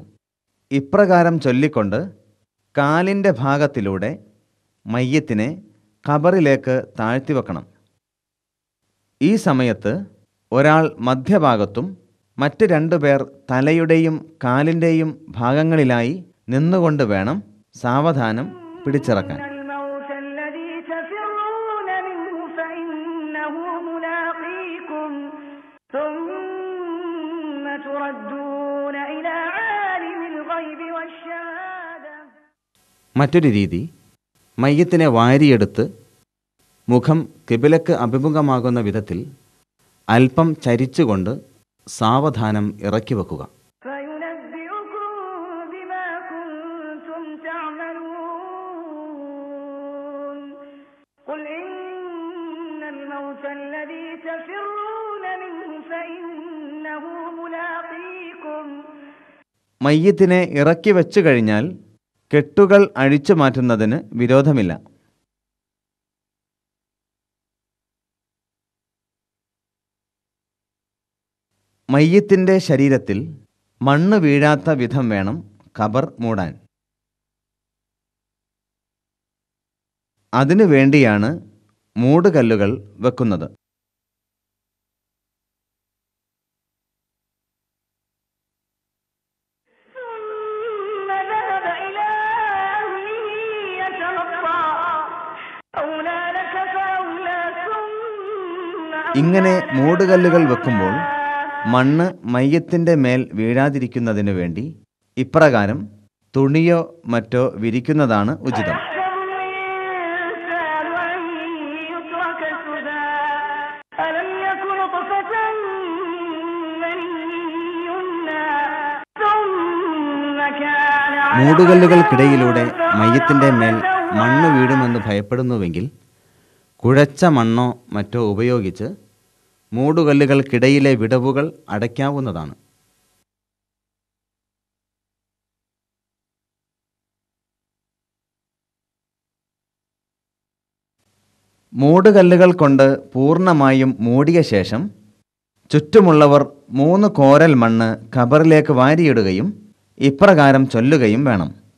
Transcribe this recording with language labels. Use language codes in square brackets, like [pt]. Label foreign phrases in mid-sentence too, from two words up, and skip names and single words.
[ml] ഇപ്രകാരം ചൊല്ലിക്കൊണ്ട് കാലിൻ്റെ ഭാഗത്തിലൂടെ മയ്യത്തിനെ ഖബറിലേക്ക് താഴ്ത്തിവെക്കണം. ഈ സമയത്ത് ഒരാൾ മധ്യഭാഗത്തും മറ്റ് 2 പേർ തലയുടെയും കാലിൻ്റെയും ഭാഗങ്ങളിലായി നിന്നുകൊണ്ട് വേണം സാവധാനം പിടിച്ചിറക്കാൻ. [ar] الموت الذي تفرون منه فإنه ملاقيكم ثم تردون إلى عالم الغيب والشهادة. [ml] മറ്റൊരു രീതി, മയ്യത്തിനെ വാരിയെടുത്ത് മുഖം കിബിലക്ക് അഭിമുഖമാകുന്ന വിധത്തിൽ അല്പം ചരിച്ചുകൊണ്ട് സാവധാനം ഇറക്കി വെക്കുക. [ar] فينبئكم بما كنتم تعملون قل إن الموت الذي تفرون منه فإنه ملاقيكم. [ml] മയ്യത്തിനെ ഇറക്കി വെച്ചു കഴിഞ്ഞാൽ കെട്ടുകൾ അഴിച്ചു മാറ്റുന്നതിന് വിരോധമില്ല. മയ്യത്തിൻ്റെ ശരീരത്തിൽ മണ്ണ് വീഴാത്ത വിധം വേണം ഖബർ മൂടാൻ. അതിനു വേണ്ടിയാണ് മൂടുകല്ലുകൾ വെക്കുന്നത്. [ar] ثم ذهب إلى أهله يتمطى أولى لك فأولى ثم [ml] ഇങ്ങനെ മൂടുകല്ലുകൾ വെക്കുമ്പോൾ മണ്ണ് മയ്യത്തിൻ്റെ മേൽ വീഴാതിരിക്കുന്നതിനു വേണ്ടി ഇപ്രകാരം തുണിയോ മറ്റോ വിരിക്കുന്നതാണ് ഉചിതം. [ar] أحسب الإنسان أن يترك سدى ألم يكن نطفة من يمنى ثم كان [ml] മൂടുകല്ലുകൾക്കിടയിലൂടെ മയ്യത്തിൻ്റെ മേൽ മണ്ണ് വീഴുമെന്ന് ഭയപ്പെടുന്നുവെങ്കിൽ കുഴച്ച മണ്ണോ മറ്റോ ഉപയോഗിച്ച് മൂടുകല്ലുകൾക്കിടയിലെ വിടവുകൾ അടയ്ക്കാവുന്നതാണ്. മൂടുകല്ലുകൾ കൊണ്ട് പൂർണ്ണമായും മൂടിയ ശേഷം ചുറ്റുമുള്ളവർ 3 കോരൽ മണ്ണ് ഖബറിലേക്ക് വാരിയിടുകയും ഇപ്രകാരം ചൊല്ലുകയും വേണം.